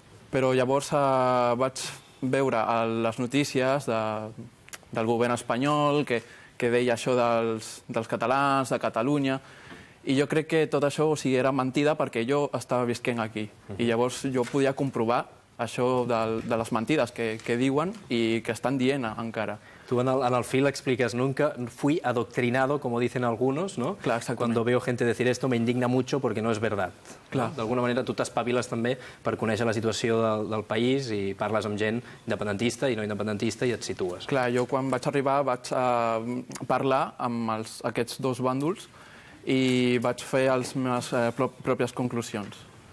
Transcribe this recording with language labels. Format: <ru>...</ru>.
<ca>Però llavors vaig veure a les notícies del govern espanyol que deia això dels catalans, de Catalunya, i jo crec que tot això era mentida perquè jo estava visquent aquí. I llavors jo podia comprovar això de les mentides que diuen i que estan dient encara. Tu en el fil expliques,</ca> <es>nunca fui adoctrinado, como dicen algunos, ¿no? Claro, exactamente. Cuando veo gente decir esto me indigna mucho porque no es verdad.</es> <ca>Clar. D'alguna manera tu t'espaviles també per conèixer la situació del país i parles amb gent independentista i no independentista i et situes. Clar, jo quan vaig arribar vaig parlar amb aquests dos bàndols i vaig fer les meves pròpies conclusions.</ca>